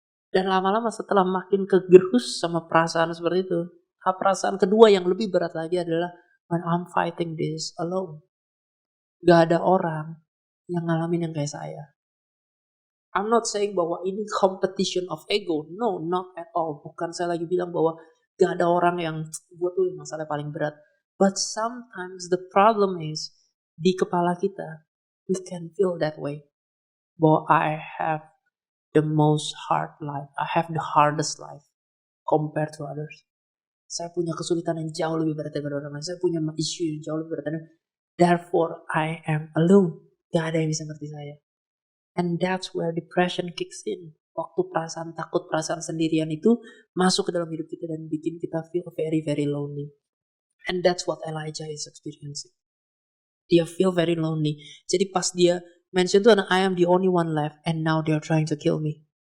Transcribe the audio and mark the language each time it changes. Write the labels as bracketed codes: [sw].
[id] Dan lama-lama setelah makin kegerus sama perasaan seperti itu, perasaan kedua yang lebih berat lagi adalah [en] when I'm fighting this alone. [id] Gak ada orang yang ngalamin yang kayak saya. [en] I'm not saying [id] bahwa ini [en] competition of ego. No, not at all. [id] Bukan saya lagi bilang bahwa gak ada orang yang buat tuh masalah paling berat. [en] But sometimes the problem is [id] di kepala kita, [en] we can feel that way. [id] Bahwa [en] I have the most hard life. I have the hardest life compared to others. [id] Saya punya kesulitan yang jauh lebih berat daripada orang lain. Saya punya isu yang jauh lebih berat. [en] Therefore, I am alone. [id] Gak ada yang bisa ngerti saya. [en] And that's where depression kicks in. [id] Waktu perasaan takut, perasaan sendirian itu masuk ke dalam hidup kita dan bikin kita [en] feel very, very lonely. And that's what Elijah is experiencing. [id] Dia [en] feel very lonely. [id] Jadi pas dia mention tuh, [en] I am the only one left and now they're trying to kill me.